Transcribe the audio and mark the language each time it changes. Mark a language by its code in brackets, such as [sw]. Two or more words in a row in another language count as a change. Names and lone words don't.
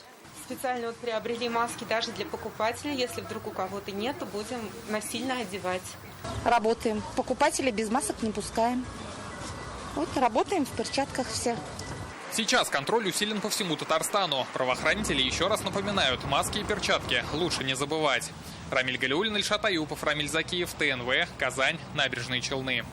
[ru] Специально приобрели маски даже для покупателей. Если вдруг у кого-то нет, то будем насильно одевать. Работаем. Покупателей без масок не пускаем. Вот работаем в перчатках все. Сейчас контроль усилен по всему Татарстану. Правоохранители еще раз напоминают, маски и перчатки лучше не забывать. Рамиль Галиуллин, Ильшат Аюпов, Рамиль Закиев, ТНВ, Казань, Набережные Челны.